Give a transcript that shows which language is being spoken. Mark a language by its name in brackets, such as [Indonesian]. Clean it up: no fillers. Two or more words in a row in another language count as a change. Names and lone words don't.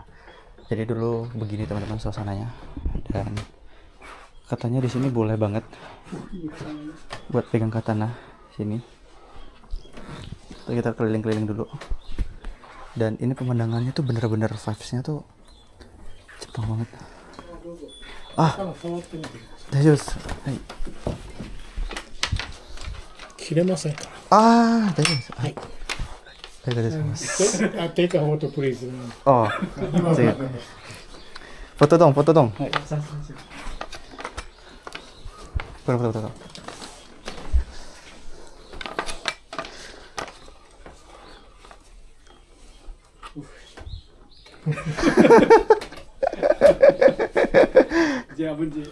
[Indonesian] Jadi dulu begini teman-teman suasananya. Dan katanya di sini boleh banget buat pegang katana sini. Kita keliling-keliling dulu. Dan ini pemandangannya tuh bener-bener vibes-nya tuh Jepang banget. [Japanese] Ah, daijoubu. Hai. 切れませんか。 Ah, daijoubu. はい。大丈夫. [English] Take a photo please. [Indonesian] Oh, sige. Foto dong, foto dong. Foto. Ji, ampun Ji.